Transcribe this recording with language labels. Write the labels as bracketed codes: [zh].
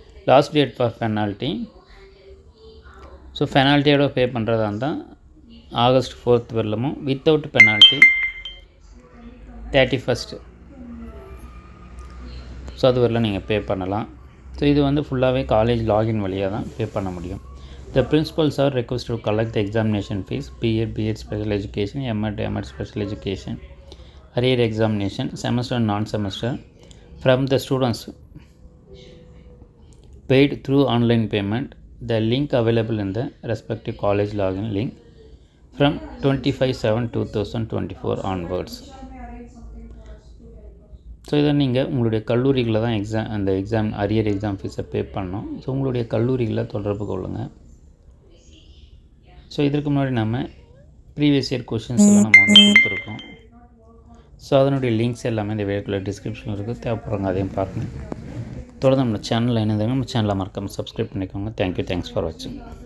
[ta] Last date for penalty, so பெனால்ட்டியோட பே பண்ணுறதா இருந்தால் August 4th வரலமும், without penalty 31st so அது வரல நீங்கள் பே பண்ணலாம். ஸோ இது ஃபுல்லாகவே காலேஜ் லாகின் வழியாக தான் பே பண்ண முடியும். [en] The principals are requested to collect the examination fees, B.Ed Special Education, M.Ed Special Education, Arrear Examination, Semester and Non-Semester from the students paid through online payment. The link available in the respective college login link from 25/7/2024 onwards. [ta] So இதை நீங்கள் உங்களுடைய கல்லூரிகளில் தான் exam arrear exam ஃபீஸை பே பண்ணணும். So உங்களுடைய கல்லூரிகளில் தொடர்பு கொள்ளுங்கள். ஸோ இதற்கு முன்னாடி நம்ம ப்ரீவியஸ் இயர் கொஷின்ஸ் எல்லாம் நம்ம கொடுத்துருக்கோம். ஸோ அதனுடைய லிங்க்ஸ் எல்லாமே இந்த வீடியோக்குள்ள டிஸ்கிரிப்ஷனில் இருக்குது, தேவைப்படுறவங்க அதையும் பாருங்கள். தொடர்ந்து நம்ம சேனலில் இணைந்தாங்க, நம்ம சேனலை மறக்காமல் சப்ஸ்கிரைப் பண்ணிக்கோங்க. [en] Thank you, thanks for வாட்சிங்.